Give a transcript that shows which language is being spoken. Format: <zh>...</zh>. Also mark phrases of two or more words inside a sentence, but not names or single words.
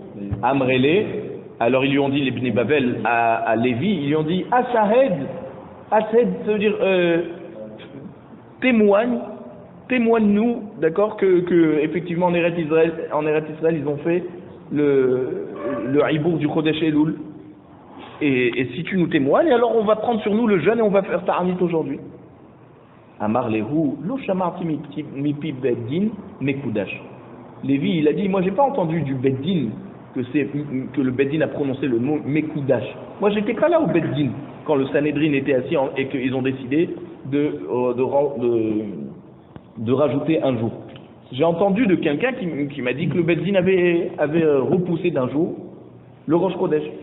<fr>Amrele, alors ils lui ont dit, les Bnei Bavel, à Lévi, ils lui ont dit, Asahed, ça veut dire, témoigne-nous, d'accord, que effectivement en Eretz Israël, ils ont fait le Ibour du Chodesh Elul. Et si tu nous témoignes, alors on va prendre sur nous le jeûne et on va faire Ta'anit aujourd'hui.</fr> <he>אמר להו, לא שמעתי מפי בית דין מקודש.</he> <fr>Lévi, il a dit, moi j'ai pas entendu du beddin que le beddin a prononcé le mot mekudash. Moi j'étais pas là au beddin quand le Sanhedrin était assis et qu'ils ont décidé de rajouter un jour. J'ai entendu de quelqu'un qui m'a dit que le beddin avait repoussé d'un jour le Rosh Chodesh.</fr>